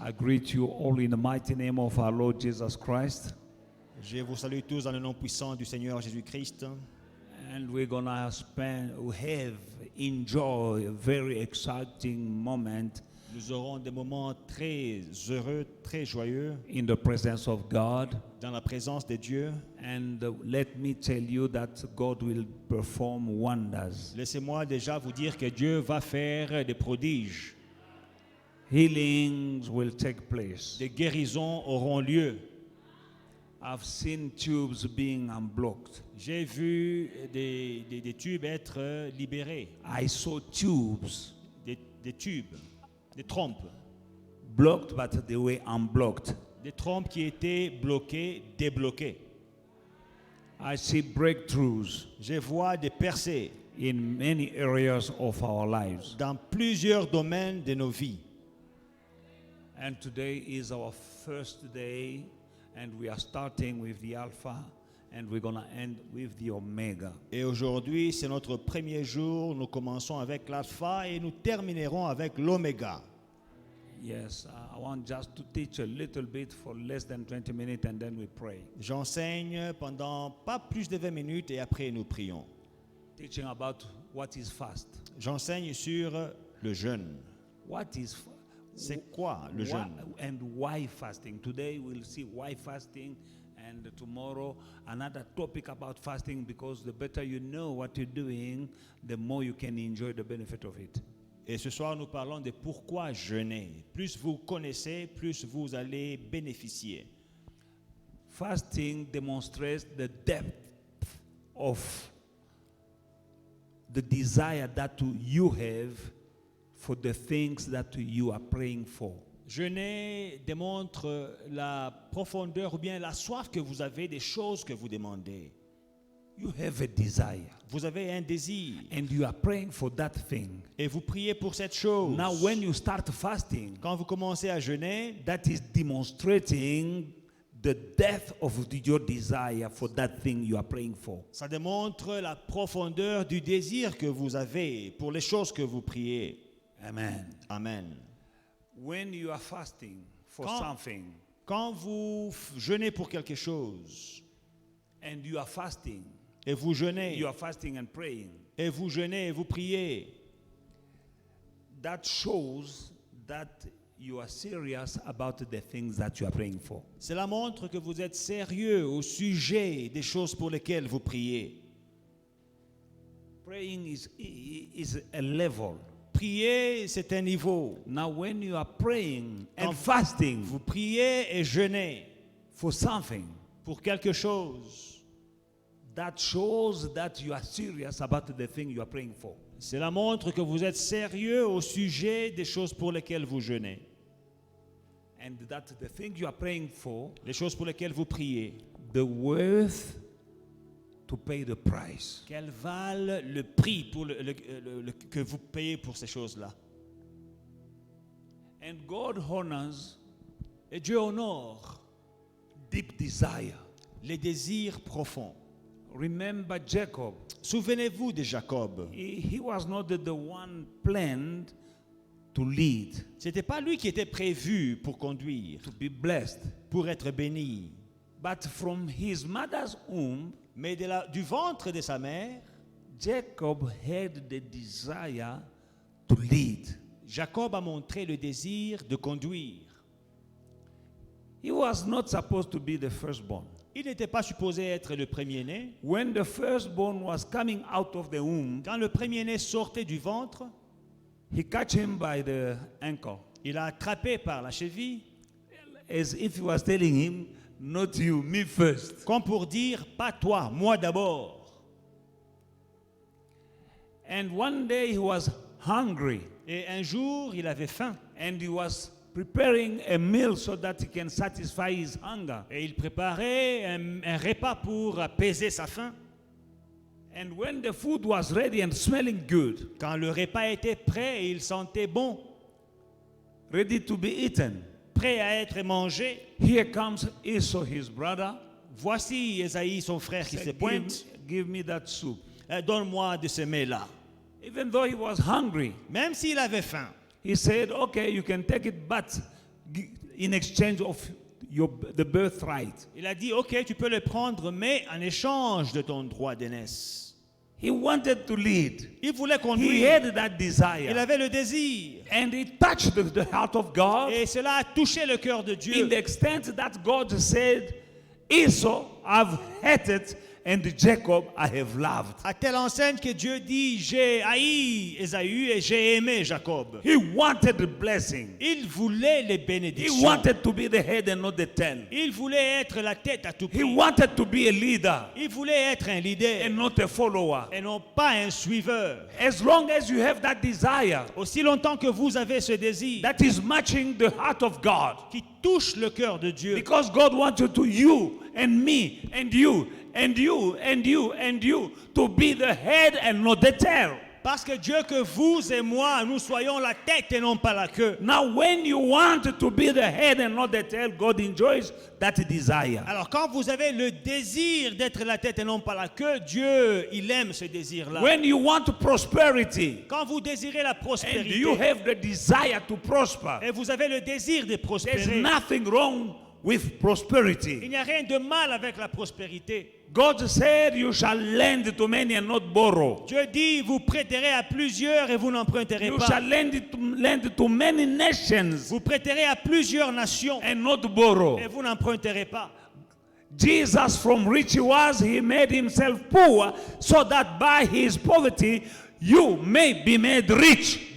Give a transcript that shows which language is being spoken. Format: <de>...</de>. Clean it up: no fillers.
<en>I greet you all in the mighty name of our Lord Jesus Christ.</en> <fr>Je vous salue tous dans le nom puissant du Seigneur Jésus-Christ.</fr> <en>And we're going to enjoy a very exciting moment</en> <fr>Nous aurons des moments très heureux, très joyeux</fr> <en>in the presence of God.</en> <fr>dans la présence de Dieu.</fr> <en>And let me tell you that God will perform wonders.</en> <fr>Laissez-moi déjà vous dire que Dieu va faire des prodiges.</fr> <en>Healings will take place.</en> <fr>Des guérisons auront lieu.</fr> <en>I've seen tubes being unblocked.</en> <fr>J'ai vu des tubes être libérés.</fr> <en>I saw tubes</en> <fr>Des tubes, des trompes.</fr> <en>blocked, but they were unblocked.</en> <fr>Des trompes qui étaient bloquées, débloquées.</fr> <en>I see breakthroughs</en> <fr>Je vois des percées</fr> <en>in many areas of our lives.</en> <fr>dans plusieurs domaines de nos vies.</fr> <en>And today is our first day, and we are starting with the Alpha, and we're going to end with the Omega.</en> <fr>Et aujourd'hui, c'est notre premier jour. Nous commençons avec l'alpha et nous terminerons avec l'oméga.</fr> <en>Yes, I want just to teach a little bit for less than 20 minutes, and then we pray.</en> <fr>J'enseigne pendant pas plus de 20 minutes et après nous prions.</fr> <en>Teaching about what is fast.</en> <fr>J'enseigne sur le jeûne.</fr> <en>What is</en> <fr>C'est quoi le jeûne?</fr> <en>And why fasting? Today we'll see why fasting, and tomorrow another topic about fasting, because the better you know what you're doing, the more you can enjoy the benefit of it.</en> <fr>Et ce soir, nous parlons de pourquoi jeûner. Plus vous connaissez, plus vous allez bénéficier.</fr> <en>Fasting demonstrates the depth of the desire that you have for the things that you are praying for.</en> <fr>Jeûner démontre la profondeur ou bien la soif que vous avez des choses que vous demandez.</fr> <en>You have a desire,</en> <fr>Vous avez un désir</fr> <en>and you are praying for that thing.</en> <fr>et vous priez pour cette chose.</fr> <en>Now, when you start fasting,</en> <fr>Quand vous commencez à jeûner,</fr> <en>that is demonstrating the depth of your desire for that thing you are praying for.</en> <fr>ça démontre la profondeur du désir que vous avez pour les choses que vous priez.</fr> <en>Amen.</en> <fr>Amen.</fr> <en>When you are fasting for</en> <fr>Quand-</fr> <en>something,</en> <fr>Quand vous jeûnez pour quelque chose</fr> <en>and you are fasting,</en> <fr>et vous jeûnez,</fr> <en>you are fasting and praying,</en> <fr>et vous jeûnez et vous priez,</fr> <en>that shows that you are serious about the things that you are praying for.</en> <fr>cela montre que vous êtes sérieux au sujet des choses pour lesquelles vous priez.</fr> <en>Praying is a level.</en> <fr>Prier, c'est un niveau.</fr> <en>Now, when you are praying and</en> <fr>Quand</fr> <en>fasting</en> <fr>Vous priez et jeûnez</fr> <en>for something,</en> <fr>pour quelque chose.</fr> <en>that shows that you are serious about the thing you are praying for.</en> <fr>Cela montre que vous êtes sérieux au sujet des choses pour lesquelles vous jeûnez.</fr> <en>And that the thing you are praying for,</en> <fr>Les choses pour lesquelles vous priez.</fr> <en>the worth to pay the price.</en> <fr>Qu'elles valent le prix pour que vous payez pour ces choses-là.</fr> <en>And God honors</en> <fr>Et Dieu honore</fr> <en>deep desire.</en> <fr>les désirs profonds.</fr> <en>Remember Jacob.</en> <fr>Souvenez-vous de Jacob.</fr> <en>He was not the one planned to lead,</en> <fr>Ce n'était pas lui qui était prévu pour conduire,</fr> <en>to be blessed.</en> <fr>pour être béni.</fr> <en>But from his mother's womb,</en> <fr>Mais du ventre de sa mère,</fr> <en>Jacob had the desire to lead.</en> <fr>Jacob a montré le désir de conduire.</fr> <en>He was not supposed to be the firstborn.</en> <fr>Il n'était pas supposé être le premier-né.</fr> <en>When the firstborn was coming out of the womb,</en> <fr>Quand le premier-né sortait du ventre,</fr> <en>he catch him by the ankle,</en> <fr>il a attrapé par la cheville,</fr> <en>as if he was telling him, not you, me first.</en> <fr>comme pour dire, pas toi, moi d'abord.</fr> <en>And one day he was hungry,</en> <fr>Et un jour, il avait faim.</fr> <en>and he was preparing a meal so that he can satisfy his hunger.</en> <fr>Et il préparait un repas pour apaiser sa faim.</fr> <en>And when the food was ready and smelling good,</en> <fr>Quand le repas était prêt et il sentait bon,</fr> <en>ready to be eaten,</en> <fr>prêt à être mangé,</fr> <en>here comes Esau, his brother.</en> <fr>voici Ésaïe, son frère, qui se</fr> <en>Said,</en> <fr>pointe.</fr> <en>give me that soup.</en> <fr>Donne-moi de ce mets-là.</fr> <en>Even though he was hungry,</en> <fr>même s'il avait faim.</fr> <en>he said, okay, you can take it, but in exchange of the birthright.</en> <fr>Il a dit, ok, tu peux le prendre, mais en échange de ton droit d'aînesse.</fr> <en>He wanted to lead.</en> <fr>Il voulait</fr> <en>He</en> <fr>conduire.</fr> <en>had that</en> <fr>Il</fr> <en>desire.</en> <fr>avait le désir.</fr> <en>And it touched the heart of God</en> <fr>Et cela a touché le cœur de</fr> <en>in</en> <fr>Dieu.</fr> <en>the extent that God said, Esau I've hated and Jacob I have loved.</en> <fr>À telle enseigne que Dieu dit, j'ai haï Ésaü et j'ai aimé Jacob.</fr> <en>He wanted the blessing.</en> <fr>Il voulait les</fr> <en>He</en> <fr>bénédictions.</fr> <en>wanted to be the head and not the tail.</en> <fr>Il voulait être la tête à tout</fr> <en>He</en> <fr>prix.</fr> <en>wanted to be a leader</en> <fr>Il voulait être un leader</fr> <en>and not a follower.</en> <fr>et non pas un suiveur.</fr> <en>As long as you have that desire</en> <fr>Aussi longtemps que vous avez ce désir</fr> <en>that is matching the heart of God,</en> <fr>qui touche le cœur de Dieu,</fr> <en>because God wants you and me and you and you and you and you to be the head and not the tail.</en> <fr>parce que Dieu que vous et moi, nous soyons la tête et non pas la queue.</fr> <en>Now, when you want to be the head and not the tail, God enjoys that desire.</en> <fr>Alors quand vous avez le désir d'être la tête et non pas la queue, Dieu, il aime ce désir-là.</fr> <en>When you want prosperity</en> <fr>Quand vous désirez la</fr> <en>and you</en> <fr>prospérité</fr> <en>have the desire to prosper,</en> <fr>et vous avez le désir de</fr> <en>there's</en> <fr>prospérer,</fr> <en>nothing wrong with</en> <fr>il</fr> <en>prosperity.</en> <fr>n'y a rien de mal avec la prospérité.</fr> <en>God said, you shall lend to many and not borrow.</en> <fr>Dieu dit, vous prêterez à plusieurs et vous n'emprunterez</fr> <en>You</en> <fr>pas.</fr> <en>shall lend to many nations</en> <fr>Vous prêterez à plusieurs nations</fr> <en>and not borrow.</en> <fr>et vous n'emprunterez pas.</fr> <en>Jesus, from rich he was, he made himself poor, so that by his poverty you may be made rich.</en>